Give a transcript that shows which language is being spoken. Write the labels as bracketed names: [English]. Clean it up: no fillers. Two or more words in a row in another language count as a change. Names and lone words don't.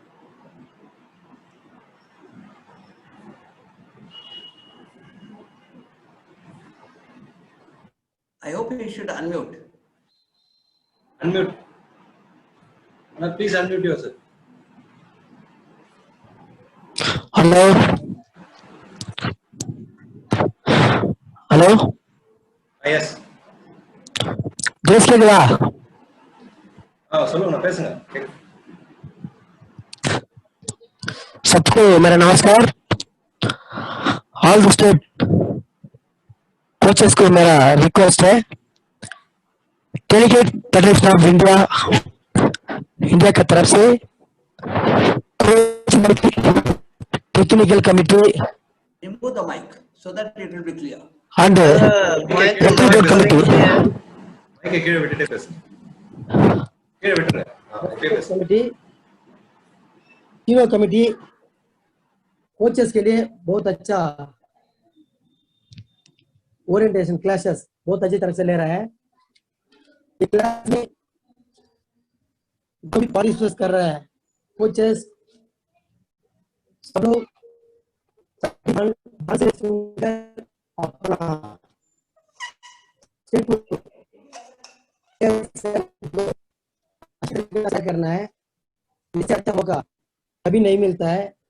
[English] I hope you should unmute. Unmute. Please unmute yourself. Hello. Hello. Yes. [Tamil] பேசுறீங்களா? சொல்லுங்க பேசுங்க. [Hindi] सबको मेरा नमस्कार. [English] all the state coaches [Hindi] को मेरा रिक्वेस्ट है, डेलीगेट फेडरेशन ऑफ इंडिया की तरफ से [English] technical committee remove the mic so that it will be clear. And everybody committee. [Tamil] மைக்கை கீழே விட்டுட்டே பேசு. கீழே விட்டுரு. அப்படியே பேசு. [Hindi] कमेटी तीनों कमेटी कोचेस के लिए बहुत अच्छा [English] orientation classes [Hindi] बहुत अच्छी तरह से ले रहा है। क्लास में जो भी पार्टिसिपेट कर रहा है कोचेस सब लोग करना है, इससे अच्छा मौका कभी नहीं मिलता है।